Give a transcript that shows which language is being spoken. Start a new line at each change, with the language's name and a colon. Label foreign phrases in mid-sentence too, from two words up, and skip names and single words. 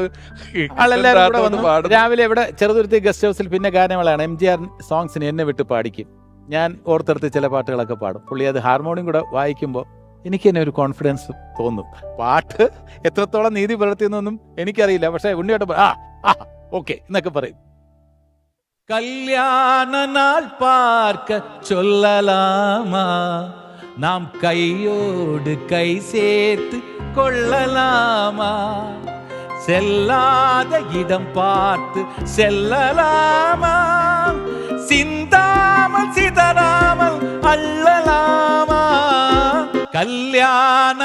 Malayalam: രാവിലെ ഇവിടെ ചെറുതുരുത്തി ഗസ്റ്റ് ഹൗസിൽ പിന്നെ ഗാനങ്ങളാണ്. MGR സോങ്സിന് എന്നെ വിട്ട് പാടിക്കും. ഞാൻ ഓർത്തെടുത്ത് ചില പാട്ടുകളൊക്കെ പാടും. പുള്ളി അത് ഹാർമോണിയം കൂടെ വായിക്കുമ്പോൾ എനിക്ക് തന്നെ ഒരു കോൺഫിഡൻസ് തോന്നും. പാട്ട് എത്രത്തോളം നീതി പുലർത്തിയെന്നൊന്നും എനിക്കറിയില്ല. പക്ഷെ ഉണ്ണിയോട്ട് ഓക്കെ എന്നൊക്കെ പറയും.
Tamil: கல்யாண நாள் பார்க்க சொல்லலாமா, நாம் கையோடு கை சேர்த்து கொள்ளலாமா, செல்லாத இடம் பார்த்து செல்லலாமா, சிந்தாமல் சிதறாமல் அள்ளலாமா, கல்யாண